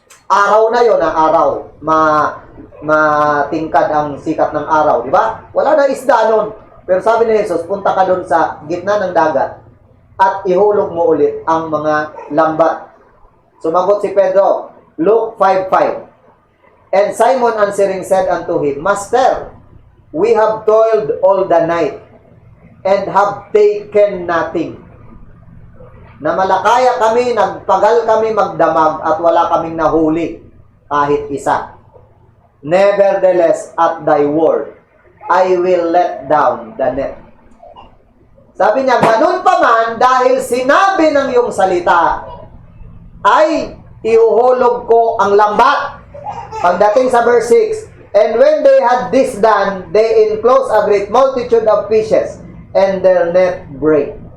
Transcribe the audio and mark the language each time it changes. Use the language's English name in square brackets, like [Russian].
[Filipino] Araw na yon, araw. Matingkad ang sikat ng araw, di ba? Wala na isda nun. Pero sabi ni Jesus, punta ka doon sa gitna ng dagat at ihulog mo ulit ang mga lambat. Sumagot si Pedro, Luke 5:5. [English] And Simon answering said unto him, Master, we have toiled all the night and have taken nothing. [Filipino] Na malakaya kami, nagpagal kami magdamag at wala kaming nahuli kahit isa. [English] Nevertheless, at thy word, I will let down the net. [Filipino] Sabi niya, ganun pa man, dahil sinabi ng iyong salita, ay ihuhulog ko ang lambat. Pagdating sa verse 6, [English] and when they had this done, they enclosed a great multitude of fishes, and their net brake.